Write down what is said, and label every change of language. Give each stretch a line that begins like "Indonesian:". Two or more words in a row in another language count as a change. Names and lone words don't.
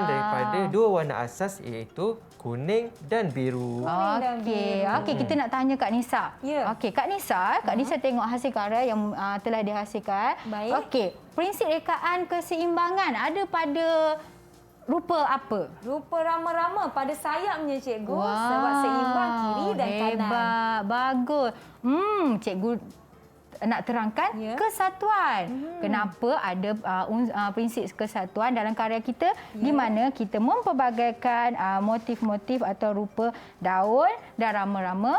Malay: daripada dua warna asas iaitu kuning dan biru. dan Okey, biru. okey kita nak tanya Kak Nisa. Ya. Okey, Kak Nisa tengok hasil karya yang telah dihasilkan. Baik. Okey, prinsip rekaan keseimbangan ada pada rupa apa? Rupa rama-rama pada sayapnya cikgu sebab seimbang kiri dan kanan. Hebat, bagus. Cikgu nak terangkan Ya. kesatuan. Kenapa ada prinsip kesatuan dalam karya kita di mana kita mempelbagaikan motif-motif atau rupa daun dan rama-rama